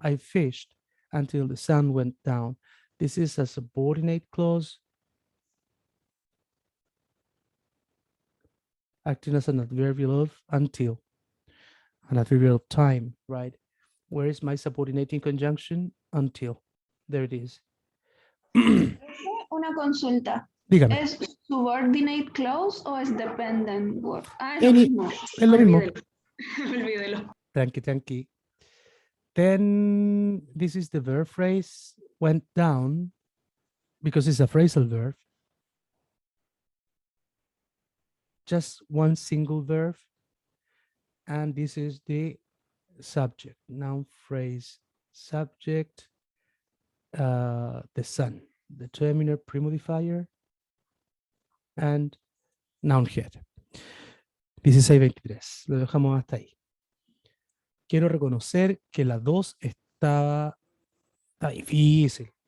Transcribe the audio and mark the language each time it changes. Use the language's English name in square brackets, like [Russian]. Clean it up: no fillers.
[English] I fished until the sun went down. This is a subordinate clause acting as an adverbial of until, an adverbial of time, right? Where is my subordinating conjunction? Until. There it is. [Spanish] Una consulta. Dígame. ¿Es subordinate clause o es dependent word? Ah, Any- no. Es lo mismo. Olvídelo. [English] Thank you. Then this is the verb phrase went down because it's a phrasal verb. Just one single verb. And this is the subject, noun phrase subject, the sun, determiner, premodifier, and noun head. [Spanish] 16:23. Lo dejamos hasta ahí. Quiero reconocer que la 2 está difícil.